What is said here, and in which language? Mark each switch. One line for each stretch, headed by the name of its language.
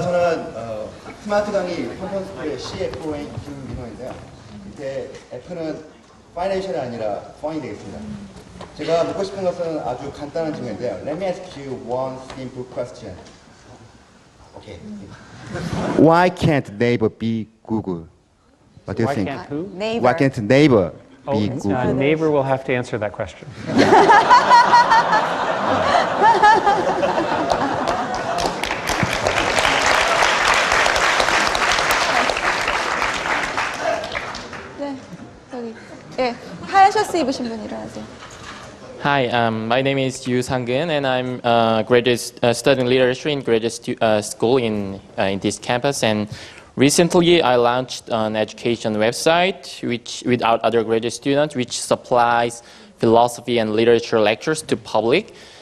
Korean: 저는 스마트 강의 컨퍼런스의 CFO인 김민호인데요. 이때 F는 파이낸셜이 아니라 펀이 되겠습니다. 제가 묻고 싶은 것은 아주 간단한 질문인데요.
English: Let me ask you one simple question. Okay. Why can't Naver be Google? What do you Why think? can't who? Naver. Why can't Naver be Google? Naver will have to answer that question.
Korean: 네, 여기. 예, 하얀 셔츠 입으신 분 일어나세요.
English: Hi, my name is Yu Sang-geun, and I'm studying literature in graduate school in this campus. And recently, I launched an education website with our other graduate students, which supplies philosophy and literature lectures to public.